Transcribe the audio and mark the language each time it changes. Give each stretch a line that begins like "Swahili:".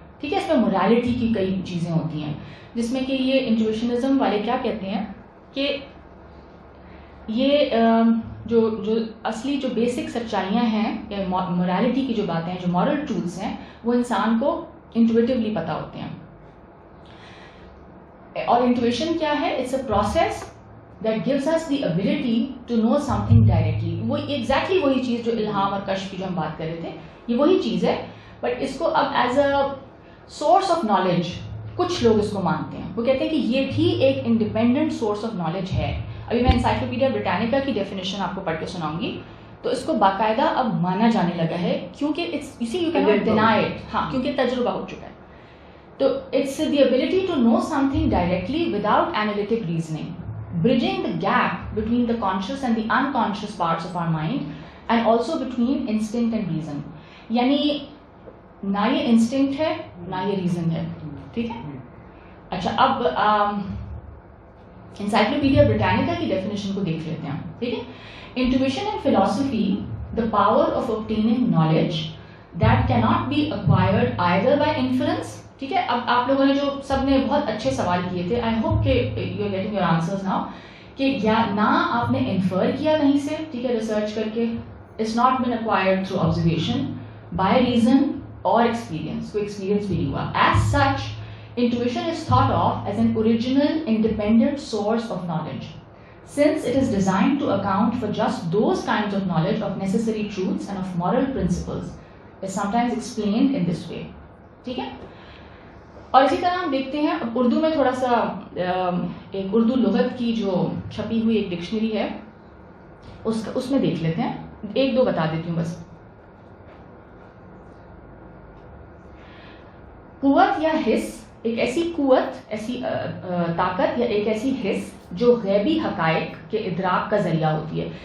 Urdu: ٹھیک ہے, اس میں morality کی کئی چیزیں ہوتی ہیں جس میں کہ یہ انٹویشنزم والے کیا کہتے ہیں کہ یہ جو اصلی جو بیسک سچائیاں ہیں یا morality کی جو باتیں ہیں, جو moral truths ہیں, وہ انسان کو intuitively پتہ ہوتے ہیں. اور انٹویشن کیا ہے؟
English: It's a process that gives us the ability to know something directly.
Urdu: وہ exactly وہی چیز جو الہام اور کشف کی جو ہم بات کر رہے تھے, یہ وہی چیز ہے, بٹ اس کو اب as a source of knowledge کچھ لوگ اس کو مانتے ہیں. وہ کہتے ہیں کہ یہ بھی ایک انڈیپینڈنٹ سورس آف نالج ہے. ابھی میں انسائکلوپیڈیا بریٹانیکا کی ڈیفینیشن آپ کو پڑھ کے سناؤں گی, تو اس کو باقاعدہ اب مانا جانے لگا ہے کیونکہ
English: you see you cannot deny it.
Urdu: ہاں, کیونکہ تجربہ ہو چکا ہے.
English: تو it's the ability to know something directly without analytic reasoning, bridging the gap between the conscious and the unconscious parts of our mind and also between instinct and reason.
Urdu: یعنی نہ یہ instinct ہے نہ یہ ریزن ہے. ٹھیک ہے, اچھا اب انسائکلوپیڈیا برٹانیکا کی ڈیفینیشن کو دیکھ لیتے ہیں. ٹھیک ہے.
English: Intuition and philosophy the power of obtaining knowledge that cannot be acquired either by inference.
Urdu: ٹھیک ہے. اب آپ لوگوں نے جو سب نے بہت اچھے سوال کیے تھے,
English: I hope
Urdu: کہ
English: you are getting your answers now,
Urdu: کہ یا نہ آپ نے انفر کیا کہیں سے, ٹھیک ہے, ریسرچ کر کے,
English: it's not been acquired through observation, by reason
Urdu: اور ایکسپیرینس, کوئی ایکسپیرینس بھی نہیں ہوا.
English: As such intuition is thought of as an original independent source of knowledge, since it is designed to account for just those kinds of knowledge of necessary truths and of moral principles, is sometimes explained in this way.
Urdu: ٹھیک ہے. اور اسی طرح ہم دیکھتے ہیں اردو میں تھوڑا سا ایک اردو لغت کی جو چھپی ہوئی ایک ڈکشنری ہے اس میں دیکھ لیتے ہیں, ایک دو بتا دیتی ہوں بس. قوت یا حس ایک ایسی قوت, ایسی طاقت یا ایک ایسی حس جو غیبی حقائق کے ادراک کا ذریعہ ہوتی ہے.